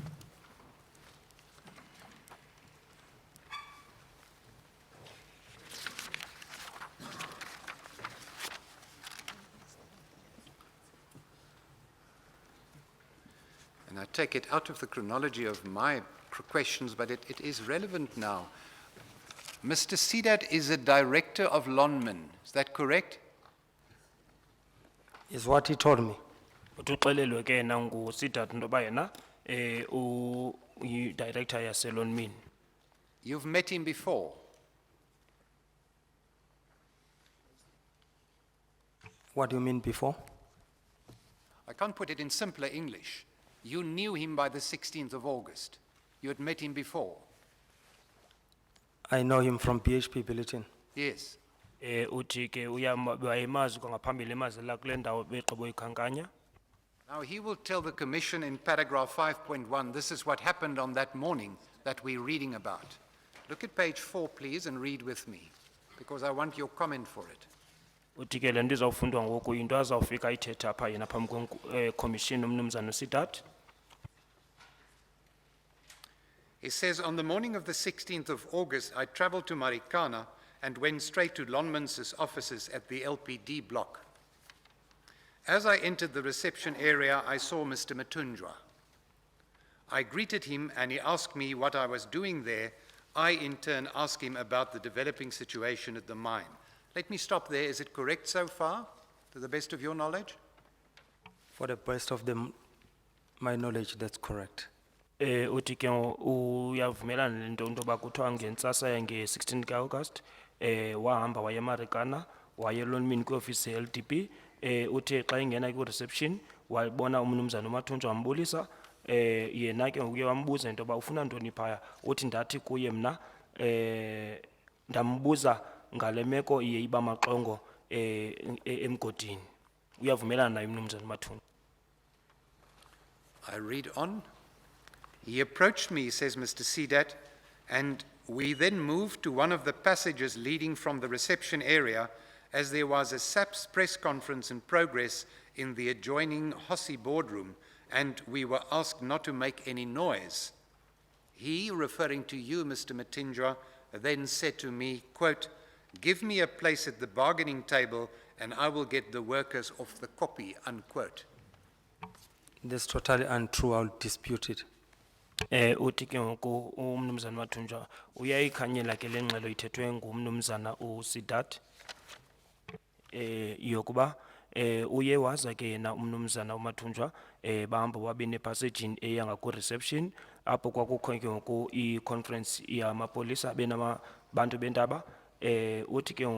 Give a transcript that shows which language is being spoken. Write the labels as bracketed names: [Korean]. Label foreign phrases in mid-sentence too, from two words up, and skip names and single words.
[English] And I take it out of the chronology of my questions, but it is relevant now. Mr. Sidat is a director of Lonman, is that correct? Is what he told me. [Xhosa] Utuxelelwe ke na nguSidat ntoba yena uyi-director yaseLonmin. [English] You've met him before. What do you mean before? I can't put it in simpler English. You knew him by the 16th of August. You had met him before. I know him from PHP Bulletin. Yes. [Xhosa] Uthi ke wayimazi kwangaphambili emazela kule ndawo begqibo ikhankanya. [English] Now he will tell the Commission in paragraph 5.1, this is what happened on that morning that we're reading about. Look at page 4, please, and read with me, because I want your comment for it. [Xhosa] Uthi ke le nto izawufundwa ngoku yinto azawufika ayithetha apha yena phambi kweCommission umnumzana uSidat. [English] He says, on the morning of the 16th of August, I traveled to Marikana and went straight to Lonman's offices at the LPD block. As I entered the reception area, I saw Mr. Matunjwa. I greeted him and he asked me what I was doing there. I, in turn, asked him about the developing situation at the mine. Let me stop there. Is it correct so far, to the best of your knowledge? For the best of my knowledge, that's correct. [Xhosa] Uthi ke uyavumelana lento ntoba kuthiwa ngentsasa yange-16 ka-August wahamba waye eMarikana waye eLonmin kwiofisi ye-LDP uthi xa ingena kwi-reception wabona umnumzana uMathunjwa wambulisa yena ke ngokuye wambuza into yoba ufuna ntoni phaya uthi ndathi kuye mna ndambuza ngale meko iye iba maxongo emgodini. Uyavumelana naye umnumzana uMathunjwa. [English] I read on. He approached me, says Mr. Sidat, and we then moved to one of the passages leading from the reception area as there was a SAPS press conference in progress in the adjoining Hossi boardroom, and we were asked not to make any noise. He, referring to you, Mr. Matunjwa, then said to me, quote, give me a place at the bargaining table and I will get the workers off the copy, unquote. That's totally untrue. I'll dispute it. [Xhosa] Uthi ke ngoku umnumzana Mathunjwa uyayikhanyela ke le ngxelo ithethwe ngumnumzana uSidat yokuba uye waza ke yena umnumzana uMathunjwa bahamba wabini epassagini eyanga ku-reception apho kwakukho ke ngoku i-conference yamapolisa bantu bentaba uthi ke